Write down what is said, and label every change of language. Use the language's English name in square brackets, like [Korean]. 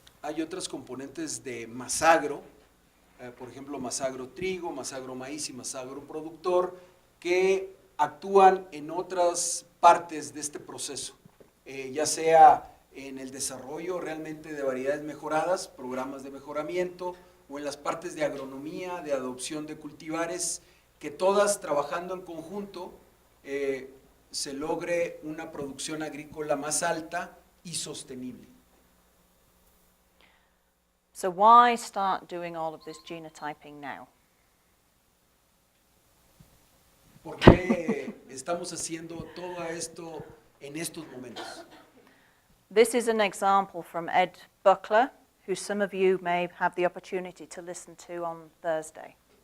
[Spanish] Hay otras componentes de Masagro, por ejemplo, Masagro Trigo, Masagro Maíz y Masagro Productor, que actúan en otras partes de este proceso, ya sea en el desarrollo realmente de variedades mejoradas, programas de mejoramiento, o en las partes de agronomía, de adopción de cultivares, que todas trabajando en conjunto se logre una producción agrícola más alta y sostenible. [English] So why start doing all of this genotyping now? [Spanish] ¿Por qué estamos haciendo todo esto en estos momentos? [English] This is an example from Ed Buckler, who some of you may have the opportunity to listen to on Thursday.